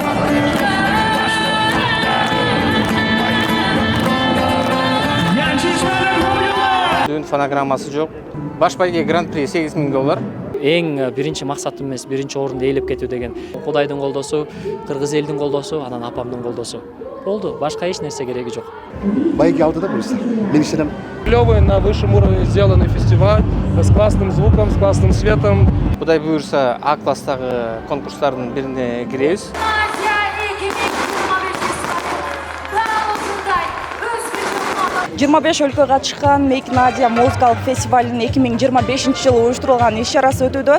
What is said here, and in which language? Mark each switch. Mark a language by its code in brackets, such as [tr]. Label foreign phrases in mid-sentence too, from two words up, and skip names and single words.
[kk] Фонограммасы жоқ. [ky] Баш байге гран-при 8.000 доллар. Эң биринчи максатым эмес, биринчи орунду ээлеп кетүү деген. Кудайдын колдосу, кыргыз элдин колдосу, анан апамдын колдосу. Болду, башка эч нерсе кереги жок. Байге алды да буюрса. Мен ишенем. [ru] Клёвый, на высшем уровне сделанный фестиваль с классным звуком, с классным светом. [ky] Кудай буюрса, А класстагы конкурстардын бирине киребиз. 25 өлкөгө чыккан Make Nadia музыкалык фестивалынын 2025-жылы уюштурулган иш-чарасы өтүүдө.